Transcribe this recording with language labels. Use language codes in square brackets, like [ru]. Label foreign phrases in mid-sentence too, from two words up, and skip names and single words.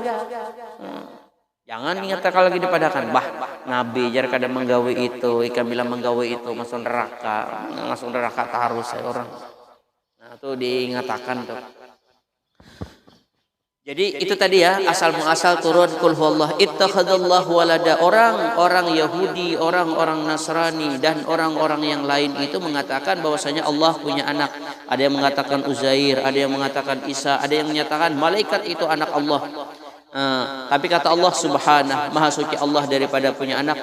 [bjn] Jangan ingat kalau lagi dipadakan, Nabi jar kada menggawe itu, ikan bilang menggawe itu masuk neraka harus orang. [id] Nah, itu diingatakan tuh. Jadi itu tadi ya asal muasal turun [ar] قل هو الله اتخذ الله ولدا. [id] Orang Yahudi, orang-orang Nasrani dan orang-orang yang lain itu mengatakan bahwasanya Allah punya anak. Ada yang mengatakan Uzair, ada yang mengatakan Isa, ada yang menyatakan malaikat itu anak Allah. Tapi kata Allah subhanahu maha suci Allah daripada punya anak.